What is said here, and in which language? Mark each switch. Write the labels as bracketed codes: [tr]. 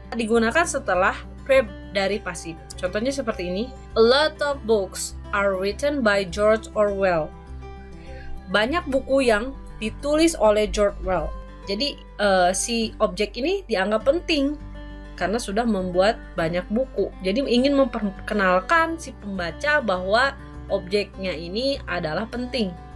[id] Digunakan setelah verb dari pasif. Contohnya seperti ini. [en] A lot of books are written by George Orwell. [id] Banyak buku yang ditulis oleh George Orwell. Jadi si objek ini dianggap penting karena sudah membuat banyak buku. Jadi ingin memperkenalkan si pembaca bahwa objeknya ini adalah penting.